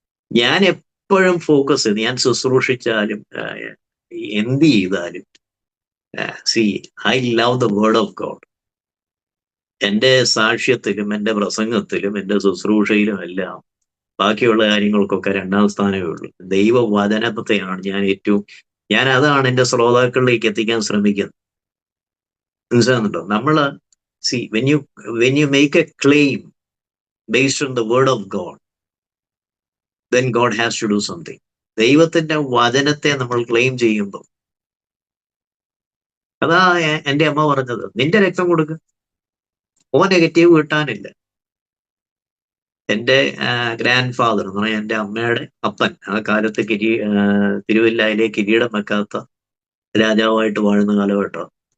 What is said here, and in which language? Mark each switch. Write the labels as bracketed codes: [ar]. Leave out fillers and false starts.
[ml] ഞാൻ എപ്പോഴും ഫോക്കസ് ചെയ്ത്, ഞാൻ ശുശ്രൂഷിച്ചാലും എന്ത് ചെയ്താലും, [en] I love the word of God. [ml] എൻ്റെ സാക്ഷ്യത്തിലും എൻ്റെ പ്രസംഗത്തിലും എൻ്റെ ശുശ്രൂഷയിലും എല്ലാം ബാക്കിയുള്ള കാര്യങ്ങൾക്കൊക്കെ 2ാം സ്ഥാനമേ ഉള്ളൂ. ദൈവവചനത്തെയാണ് ഞാൻ അതാണ് എൻ്റെ ശ്രോതാക്കളിലേക്ക് എത്തിക്കാൻ ശ്രമിക്കുന്നത്. മനസ്സിലാകുന്നുണ്ടോ? നമ്മള് [en] when you make a claim based on the word of God, then God has to do something. [ml] ദൈവത്തിന്റെ വചനത്തെ നമ്മൾ ക്ലെയിം ചെയ്യുമ്പോൾ, അതാ എൻ്റെ അമ്മ പറഞ്ഞത്, നിന്റെ രക്തം കൊടുക്കുക, O നെഗറ്റീവ് കിട്ടാനില്ല. എൻ്റെ ഗ്രാൻഡ് ഫാദർ എന്ന് പറയാൻ എൻ്റെ അമ്മയുടെ അപ്പൻ, ആ കാലത്ത് തിരുവല്ലയിലെ കിരീടം വെക്കാത്ത രാജാവായിട്ട് വാഴുന്ന കാലഘട്ടം.